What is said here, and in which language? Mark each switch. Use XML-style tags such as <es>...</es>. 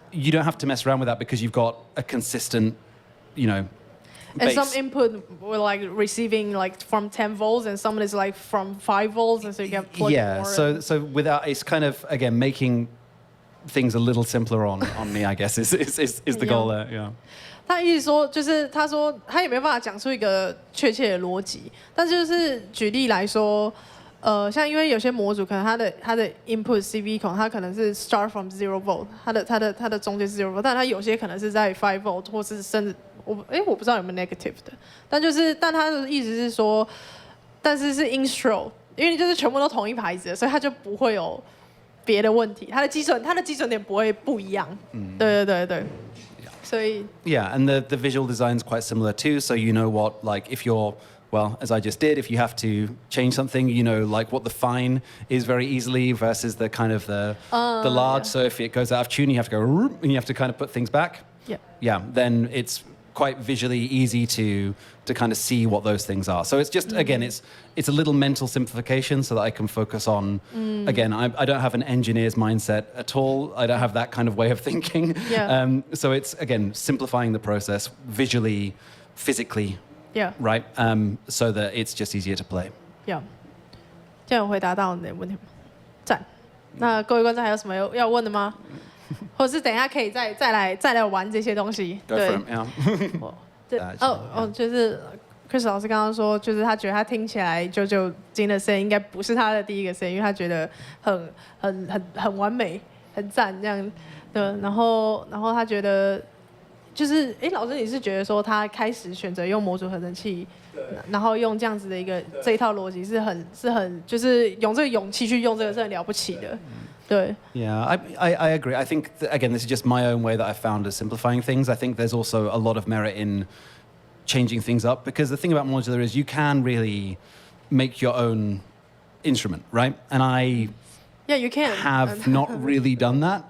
<en>You don't have to mess around with that because you've got a consistent, And base. some input were like receiving like from 10 volts and some is like from 5 volts, and so you can plug more. So without, it's kind of again making things a little simpler on me, I guess is the goal there. Yeah.</en> <zh>他意思说，就是他说他也没办法讲出一个确切的逻辑，但是就是举例来说。像因为有些模组可能它的 input CV 孔它可能是 start from 0 volt， 它的中间是 0 volt， 但它有些可能是在5 volt 或是甚至我不知道有没有 negative 的，但它的意思是说，但是是 INSTRUŌ， 因为就是全部都同一牌子的，所以它就不会有别的问题，它的基准点不会不一样。对。所以</zh> <en>and the visual design is quite similar too. So you know what, like if you're as I just did, if you have to change something, like what the fine is very easily versus the kind of the large. So if it goes out of tune, you have to go and you have to kind of put things back. Yeah. Then it's quite visually easy to kind of see what those things are. So it's just again, it's a little mental simplification so that I can focus on. Again, I don't have an engineer's mindset at all. I don't have that kind of way of thinking. So it's again simplifying the process visually, physically. Right. So that it's just easier to play.</en> <zh>这样有回答到你的问题吗？赞。那各位观众还有什么要问的吗？或者是等一下可以再来玩这些东西？</zh> <en>Go for it, yeah.</en> <zh>就是 Chris 老师刚刚说，就是他觉得他听起来JoJo金的声音应该不是他的第一个声音，因为他觉得很完美，很赞这样。对，然后他觉得。就是老师，你是觉得说他开始选择用模组合成器，然后用这样子的这一套逻辑是很就是有这个勇气去用这个是很了不起的，对。</zh> <en>Yeah, I agree. I think that, again, this is just my own way that I've found of simplifying things. I think there's also a lot of merit in changing things up because the thing about modular is you can really make your own instrument, right? And Yeah, you can. Have not really done that.</en>